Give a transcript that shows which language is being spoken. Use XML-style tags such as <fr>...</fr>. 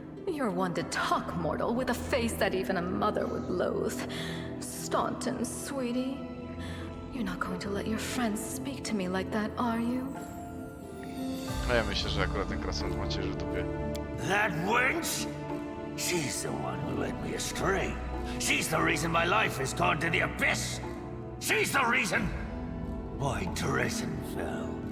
<en>You're one to talk, mortal, with a face that even a mother would loathe. Staunton, sweetie. You're not going to let your friends speak to me like that, are you?</en> <pl>A ja myślę, że akurat ten krasnolud macie w dupie.</pl> <en>That wench? She's the one who led me astray. She's the reason my life has gone to the abyss. She's the reason why Dresden fell.</en>